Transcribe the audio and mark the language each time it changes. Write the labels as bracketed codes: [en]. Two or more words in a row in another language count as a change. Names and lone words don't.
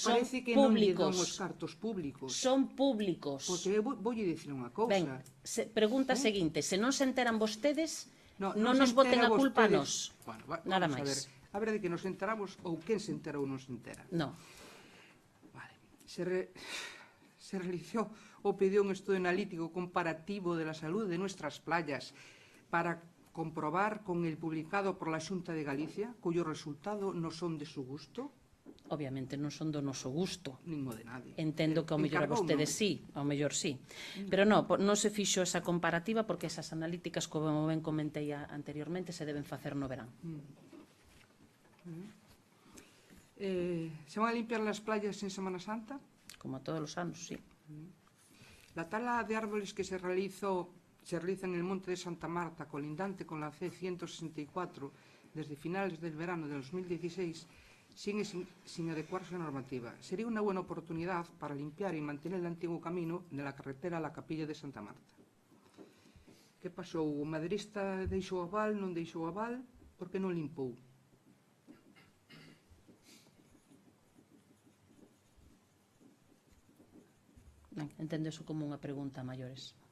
[gl] son parece que non lle públicos. damos os cartos públicos. Son públicos. Porque eu voulle dicir unha cousa. Ben, pregunta seguinte, se non se enteran vostedes, non nos se boten entera a culpa a vostedes. nós. Bueno, Nada vamos máis. A ver de que nos enteramos ou quen se entera ou non se entera. Non. Vale. [es] Se realizó o pidió un estudio analítico comparativo de la salud de nuestras playas para comprobar con el publicado por la Xunta de Galicia, cuyo resultado no son de su gusto. [gl] Obviamente non son do noso gusto. nin o de nadie. Entendo que ao mellor a vostedes sí, ao mellor sí. Pero non se fixo esa comparativa porque esas analíticas, como ben comentei anteriormente, se deben facer no verán. [es] ¿Se van a limpiar las playas en Semana Santa? [gl] Como todos os anos, sí. [es] La tala de árboles que se realiza en el monte de Santa Marta, colindante con la C-164, desde finales del verano de 2016, sigue sin adecuarse a la normativa. Sería una buena oportunidad para limpiar y mantener el antiguo camino de la carretera a la capilla de Santa Marta. [gl] Que pasou? O madrista deixou aval, non deixou aval? Por que non limpou? Entendo eso como unha pregunta a maiores.